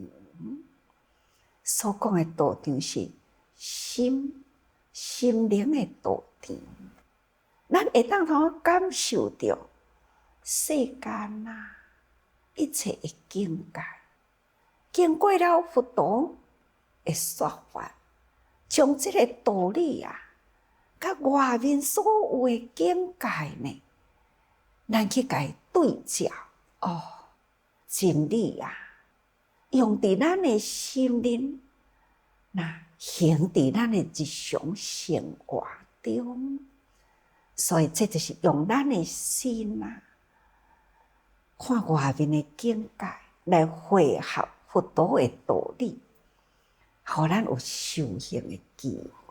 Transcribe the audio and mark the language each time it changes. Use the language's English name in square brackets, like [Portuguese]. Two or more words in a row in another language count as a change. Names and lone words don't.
[Min Nan Chinese] 所讲的道场是心灵的道场，咱会当通感受到世间啊一切的境界，经过了佛陀的说法，将这个道理啊，甲外面所有的境界呢，咱去甲伊对照真理啊，用伫咱的心灵，那行伫咱的日常生活中，所以这就是用咱的心啊，看外面的境界来汇合佛陀的道理，互咱有修行的机会。